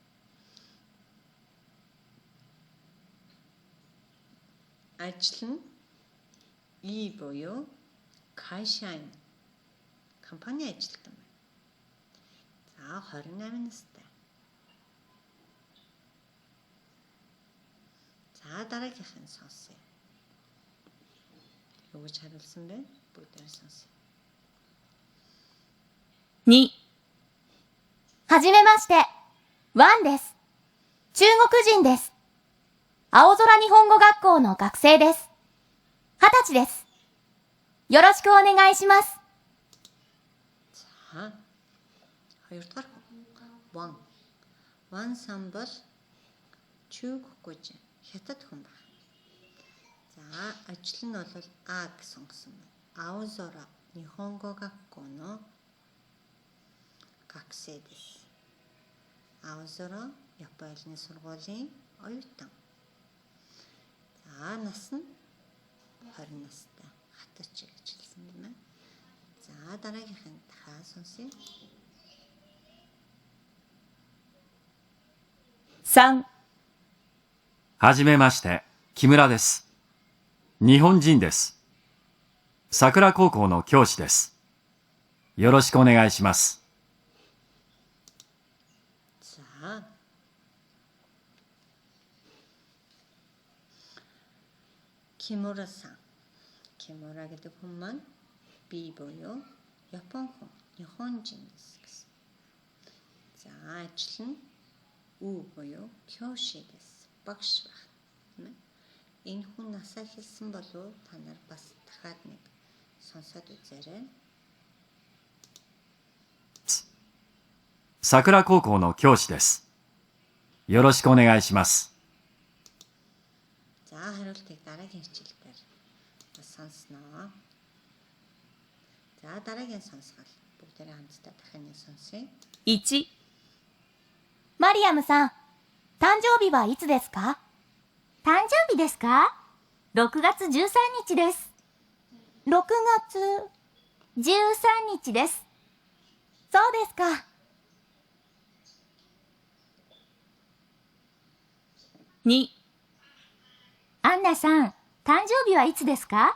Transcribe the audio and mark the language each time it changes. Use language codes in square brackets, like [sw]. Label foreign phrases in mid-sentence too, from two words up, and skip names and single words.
[mn] Ажил нь И буюу Кайшайн компани ажилтан байна. За 28 настай. За дараагийнхын сонсъё. Юу гэж хариулсан бэ? Бүгдээр сонсъё. [ja] 2、はじめまして。ワンです。中国人です。青空日本語学校の学生です。20歳です。よろしくお願いします。 [mn] За. Хоёрдугаар Ван. Ван сан бол Чүггүж хятад хүн байна. За, ажил нь бол А гэсэн байна. [ja] 青空日本語学校の学生です. [mn] Аозора Японы улсын сургуулийн оюутан. За, нас нь 20 настай. Хатач гэж хэлсэн юм байна. За, дараагийнхын дахиад сонсъё. [ja] 3、はじめまして、木村です。日本人です。桜高校の教師です。よろしくお願いします。 [mn] За. Kimura-сан. Kimura гэдэг хүн маань би буюу Япон хүн, Нихонжин гэсэн. За, ажил нь Үу буюу [ja] 教師です. [mn] Багш байна. Энэ хүн насаа хэлсэн болов та нар бас дахиад нэг сонсоод үзээрэй. [ja] 桜高校の教師です。よろしくお願いします。 [mn] За, хариултыг дараагийн хичээлээр бас сонсноо. За, дараагийн сонсгол бүгдээрээ хамтдаа дахин нэг сонсъё. [ja] 1、マリアムさん、誕生日はいつですか？誕生日ですか？ 6月13日です。6月13日です。そうですか。2、アンナさん、誕生日はいつですか？